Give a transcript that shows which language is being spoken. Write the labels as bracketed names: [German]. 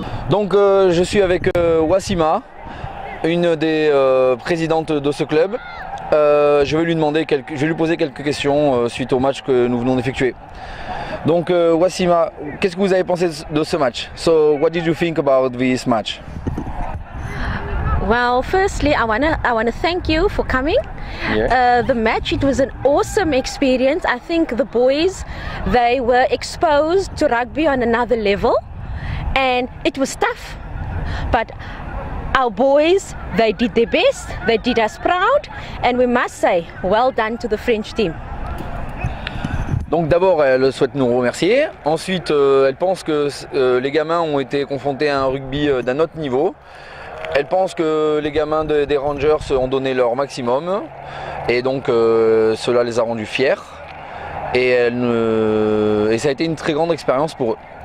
[French] Donc je suis avec Wassima, une des présidentes de ce club. Je vais lui poser quelques questions suite au match que nous venons d'effectuer. Donc Wassima, qu'est-ce que vous avez pensé de ce match? [English] So what did you think about this match? Well, firstly, I wanna thank you for coming. Yeah. The match, it was an awesome experience. I think the boys, they were exposed to rugby on another level, and it was tough. But our boys, they did their best. They did us proud, and we must say, well done to the French team. [French] Donc d'abord, elle souhaite nous remercier. Ensuite, elle pense que les gamins ont été confrontés à un rugby d'un autre niveau. Elle pense que les gamins des Rangers ont donné leur maximum et donc cela les a rendus fiers et ça a été une très grande expérience pour eux.